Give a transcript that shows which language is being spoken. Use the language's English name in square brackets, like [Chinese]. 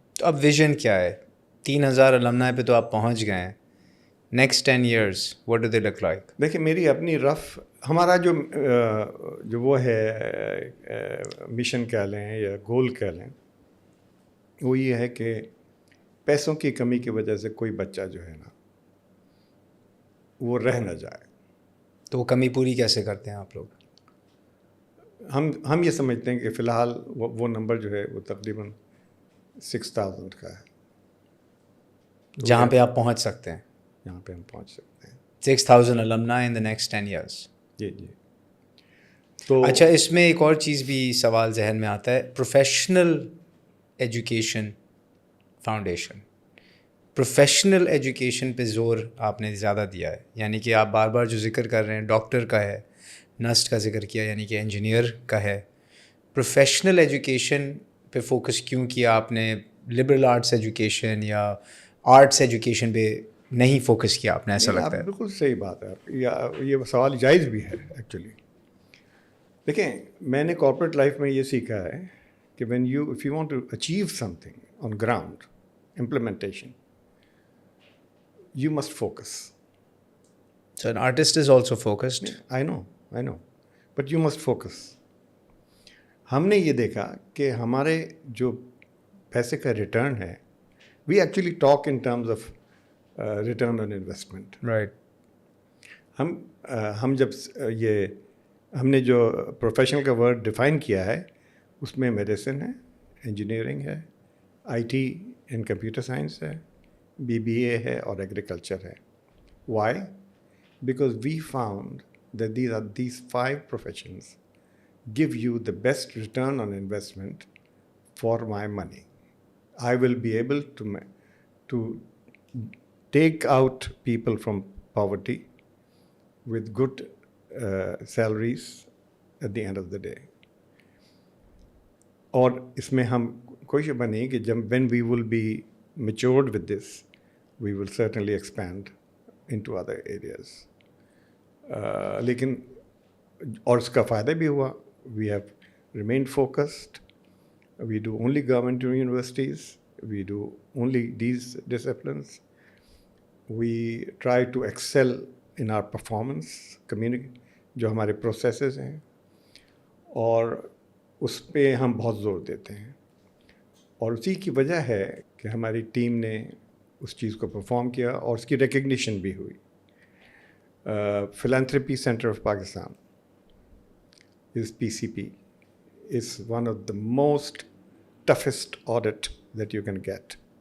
[Urdu] تو اب ویژن کیا ہے؟ 3000 المنائی پہ تو آپ پہنچ گئے ہیں. [English] Next 10 years what do they look like? [Urdu] دیکھیں میری اپنی ہمارا جو وہ ہے مشن کہہ لیں یا گول کہہ لیں, وہ یہ ہے کہ پیسوں کی کمی کی وجہ سے کوئی بچہ جو ہے نا وہ رہ نہ جائے. تو وہ کمی پوری کیسے کرتے ہیں آپ لوگ؟ ہم یہ سمجھتے ہیں کہ فی الحال وہ نمبر جو ہے وہ تقریباً 6000 کا ہے, جہاں پہ آپ پہنچ سکتے ہیں. یہاں پہ ہم پہنچ سکتے ہیں [English] 6000 alumni in the next 10 years. [Urdu] جی جی. تو اچھا, اس میں ایک اور چیز بھی سوال ذہن میں آتا ہے, professional education foundation. Professional education پہ زور آپ نے زیادہ دیا ہے, یعنی کہ آپ بار بار جو ذکر کر رہے ہیں ڈاکٹر کا ہے, نرس کا ذکر کیا یعنی کہ انجینئر کا ہے. پروفیشنل ایجوکیشن پہ فوکس کیوں کیا آپ نے؟ لبرل آرٹس ایجوکیشن یا آرٹس ایجوکیشن پہ نہیں فوکس کیا آپ نے, ایسا لگتا ہے؟ بالکل صحیح بات ہے. یہ سوال جائز بھی ہے ایکچولی. دیکھیں میں نے کارپوریٹ لائف میں یہ سیکھا ہے کہ [English] if you want to achieve something on ground, implementation, you must focus. So an artist is also focused. I know. But you must focus. [Urdu] ہم نے یہ دیکھا کہ ہمارے جو پیسے کا ریٹرن ہے, [English] we actually talk in terms of return on investment. Right. [Urdu] ہم جب ہم نے جو پروفیشنل کا ورڈ ڈیفائن کیا ہے اس میں میڈیسن ہے, انجینئرنگ ہے, I T and computer science ہے, BBA ہے اور ایگریکلچر ہے. [English] Why? Because we found that these 5 professions give you the best return on investment for my money. I will be able to take out people from poverty with good salaries at the end of the day. [Urdu] اور اس میں ہم کوئی شبہ نہیں کہ [English] when we will be matured with this, we will certainly expand into other areas. [Urdu] لیکن اور اس کا فائدہ بھی ہوا. [English] We have remained focused. We do only government universities. We do only these disciplines. We try to excel in our performance, [Urdu] جو ہمارے processes ہیں, اور اس پہ ہم بہت زور دیتے ہیں. اور اسی کی وجہ ہے کہ ہماری ٹیم نے اس چیز کو پرفارم کیا اور اس کی ریکگنیشن بھی ہوئی. [English] Philanthropy Center of Pakistan is PCP, is one of the most toughest audit that you can get.